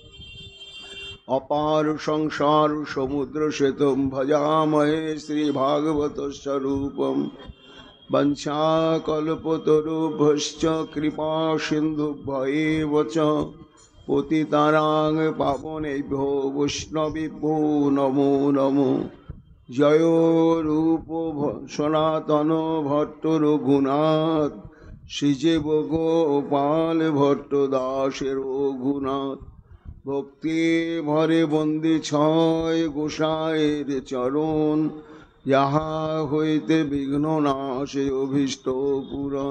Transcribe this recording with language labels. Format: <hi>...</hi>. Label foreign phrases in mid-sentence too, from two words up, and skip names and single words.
<sa>अपार संसार समुद्र सेतुं भजामहे श्रीभागवतस्वरूपं वंशाकल्पतरुभ्यश्च कृपा सिन्धुभ्यैव च पतितानां पावनेभ्यो वैष्णवेभ्यो नमो नमो</sa> <bn>जयो रूप सनातन भट्ट रघुनाथ শ্রীজীব গোপাল ভট্ট দাসের রঘুনাথ ভক্তি ভরে বন্দি ছয় গোসাইয়ের চরণ যাহা হইতে বিঘ্ন নাশে অভীষ্ট পূরণ।</bn>